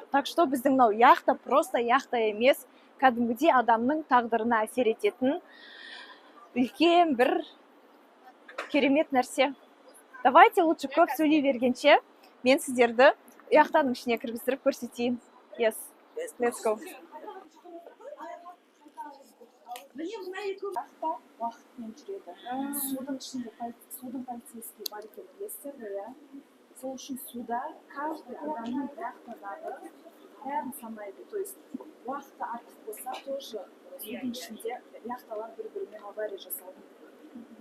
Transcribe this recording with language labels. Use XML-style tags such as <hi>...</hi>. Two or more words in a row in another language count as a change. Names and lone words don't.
<ru>Так что</ru> <kk>біздің яхта просто яхта емес, кәдімгідей адамның тағдырына әсер ететін үлкен бір керемет нәрсе.</kk> <ru>Давайте лучше</ru> <kk>көп сөйлей бергенше, мен сіздерді яхтаның ішіне кіргіздіріп көрсетейін.</kk> <en>Yes, let's go.</en> <kk>Міне мына екі яхта уақытпен жүреді. Судың ішінде судың полицейский бар екен, білесіздер ғой, иә? Сол үшін суда каждый адамның яхтадағы бәрін санайды.</kk> <ru>То есть</ru> <kk>уақыты артық болса, тоже судың ішінде яхталар бір-бірімен авария жасауы мүмкін.</kk>